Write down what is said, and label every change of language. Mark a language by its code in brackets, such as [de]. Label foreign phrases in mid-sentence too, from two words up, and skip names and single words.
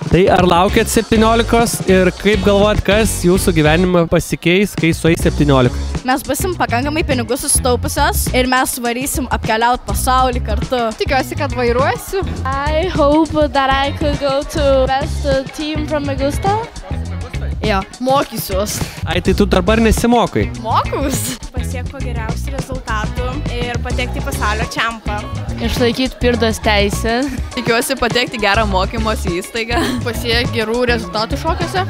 [lt] Tai ar laukėt 17 ir kaip galvojat, kas jūsų gyvenime pasikeis, kai sueis 17? Mes busim pakankamai pinigų susitaupusios ir mes varysim apkeliauti pasaulį kartu. Tikiuosi, kad vairuosiu. [en] I hope that I could go to best team from Augusta. [lt] Jo, mokysiuos. Ai, tai tu dabar nesimokai? Mokaus. Pasiekti kuo geriausių rezultatų ir patekti į pasaulio čempą. Išlaikyti Pirdos teisę. Tikiuosi patekti gerą mokymosi įstaigą. Pasiekti gerų rezultatų šokiuose.